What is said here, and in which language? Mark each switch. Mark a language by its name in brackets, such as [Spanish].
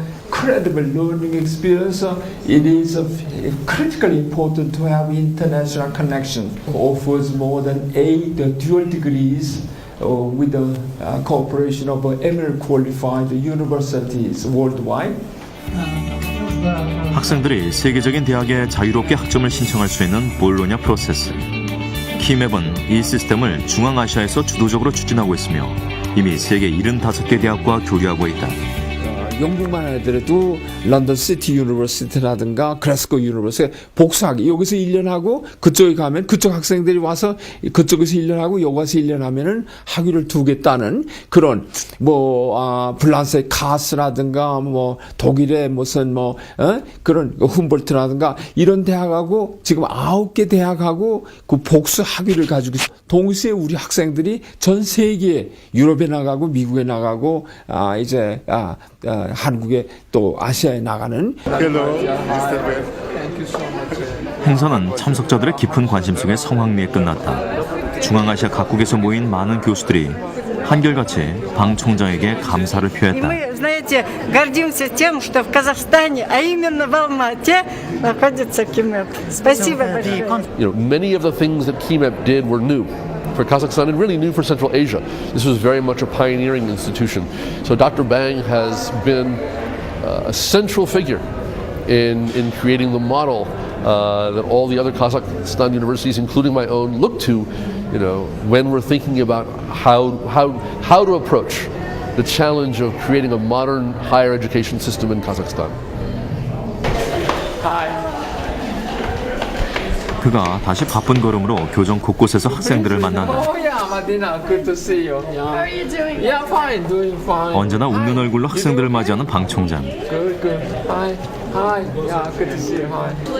[English] Credible learning experience, it is critically important to have international connection. Offers more than 8 dual degrees with the cooperation of ML qualified universities worldwide. [Korean] 학생들이 세계적인 대학에 자유롭게 학점을 신청할 수 있는 볼로냐 프로세스. 키맵은 이 시스템을 중앙아시아에서 주도적으로 추진하고 있으며 이미 세계 75개 대학과 교류하고 있다. 영국만 하더라도 런던 시티 유니버시티라든가 글래스고 유니버시티 복수하기 여기서 1년 하고 그쪽에 가면 그쪽 학생들이 와서 그쪽에서 1년 하고 여기 와서 1년 하면은 학위를 두겠다는 그런 프랑스의 카스라든가 독일의 무슨 그런 훔볼트라든가 이런 대학하고 지금 9개 대학하고 그 복수 학위를 가지고 동시에 우리 학생들이 전 세계에 유럽에 나가고 미국에 나가고 이제 한국에 또 아시아에 나가는. 행사는 참석자들의 깊은 관심 속에 성황리에 끝났다. 중앙아시아 각국에서 모인 많은 교수들이 한결같이 방 총장에게 감사를 표했다. [Russian] Мы, знаете, гордимся тем, что в Казахстане, а именно в Алмате, находится КИМЭП. Спасибо большое. [English] Many of the things that KIMEP did were new for Kazakhstan and really new for Central Asia. This was very much a pioneering institution. So Dr. Bang has been a central figure in creating the model that all the other Kazakhstan universities, including my own, look to, when we're thinking about how to approach the challenge of creating a modern higher education system in Kazakhstan. [Korean] 그가 다시 바쁜 걸음으로 교정 곳곳에서 학생들을 만난다. [English] Good to see you. How are you doing? Yeah, fine, doing fine. [Korean] 언제나 웃는 얼굴로 학생들을 맞이하는 방 총장. [English] Good. Hi. Yeah, good to see you. Hi.